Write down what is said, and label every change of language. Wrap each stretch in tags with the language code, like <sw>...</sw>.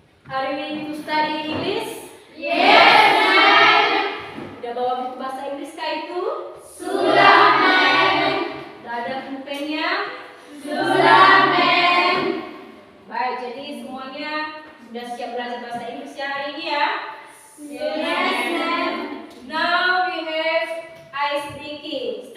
<en>Are you ready to study English? Yes, ma'am.</en> <id>Udah bawa buku bahasa Inggris kah itu? Sudah, ma'am. Udah ada pulpennya? Sudah, ma'am. Baik, jadi semuanya sudah siap belajar bahasa Inggris ya hari ini ya?</id> <en>Yes, ma'am. Now we have ice breaking.</en>